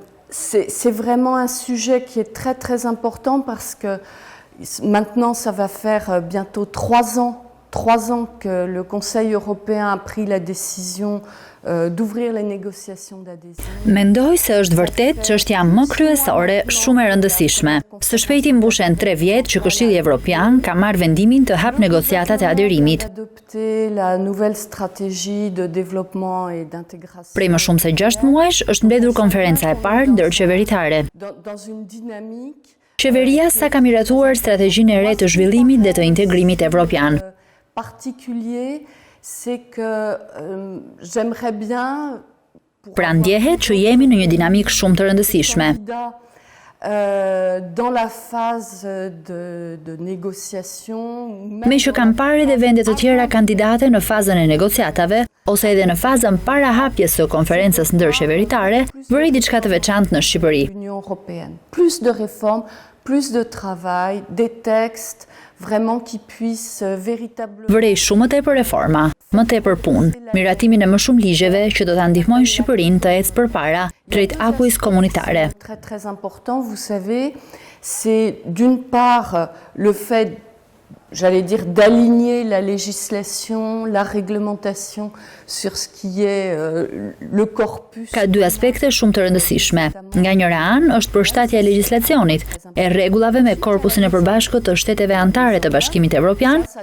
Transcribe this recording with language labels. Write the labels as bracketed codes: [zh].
[fr] C'est vraiment un sujet qui est très important parce que maintenant ça va faire bientôt 3 ans que le Conseil européen a pris la décision d'ouvrir les négociations d'adhésion. [sq] Mendoj se është vërtet çështja më kryesore, shumë e rëndësishme. Së shpejti mbushen 3 vjet që Këshilli Evropian ka marrë vendimin të hap negociatat e aderimit. [fr] La nouvelle stratégie de développement et d'intégration. [sq] Prej më shumë se 6 muajsh është mbledhur konferenca e parë ndërqeveritare. [fr] Dans une dynamique. [sq] Qeveria sa ka miratuar strategjinë e re të zhvillimit dhe të integrimit evropian. [fr] Particulier, c'est que j'aimerais bien. [sq] Pra ndjehet që jemi në një dinamik shumë të rëndësishme. [fr] Dans la phase de négociation. [sq] Me që kam parë edhe vende të tjera kandidate në fazën e negociatave, ose edhe në fazën para hapjes së konferencës ndërqeveritare, vëri diçka të veçantë në Shqipëri. [fr] Plus de réformes, plus de travail, des textes vraiment qui puissent véritablement. [sq] Vërej shumë më tepër reforma, më tepër punë, miratimin e më shumë ligjeve që do ta ndihmojnë Shqipërinë të ecë përpara drejt akujs komunitare. [fr] Très important, vous savez, c'est d'une part le fait, j'allais dire, d'aligner la législation, la réglementation sur ce qui est le corpus. [sq] Ka 2 aspekte shumë të rëndësishme. Nga njëra anë është përshtatja e legjislacionit, e rregullave me korpusin e përbashkët të shteteve anëtare të Bashkimit Evropian.